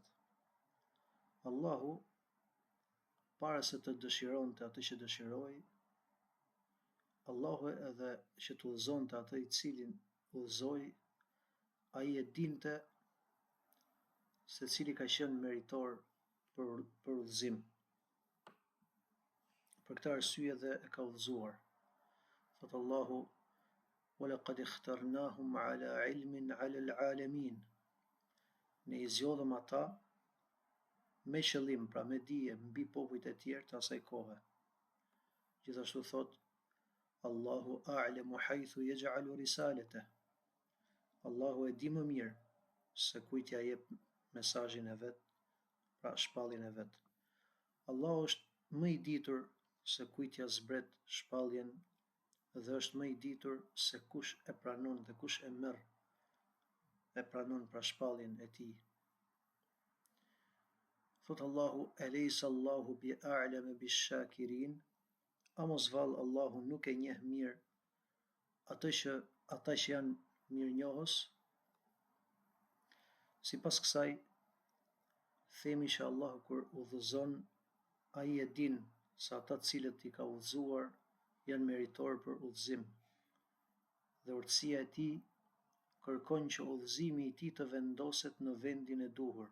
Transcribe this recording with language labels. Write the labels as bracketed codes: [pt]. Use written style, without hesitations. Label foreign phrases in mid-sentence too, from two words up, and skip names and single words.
[sq] Allahu, para se të dëshironte atë që dëshiroi, Allahu edhe që të udhëzonte atë i cilin udhëzoi, ai e dinte se cili ka qenë meritor për udhëzim. Për këtë arsye dhe e ka udhëzuar. Thot Allahu: [ar] "ولقد اخترناهم على علم على العالمين." [sq] Ne i zgjodhëm ata me qëllim, pra me dije, mbi popujt e tjerë të asaj kohe. Gjithashtu thot: [ar] الله أعلم حيث يجعل رسالته. [sq] Allahu e di më mirë se kujt ja jep mesazhin e vet, pra shpalljen e vet. Allahu është më i ditur se kujt ja zbret shpalljen dhe është më i ditur se kush e pranon dhe kush e pranon pra shpalljen e tij. Thot Allahu: [ar] "أليس الله بأعلم بالشاكرين." [sq] A mos vallë Allahu nuk e njeh mirë ata që janë mirënjohës? Sipas kësaj, themi që Allahu kur udhëzon, ai e din se ata të cilët i ka udhëzuar janë meritor për udhëzim, dhe urtësia e tij kërkon që udhëzimi i tij të vendoset në vendin e duhur.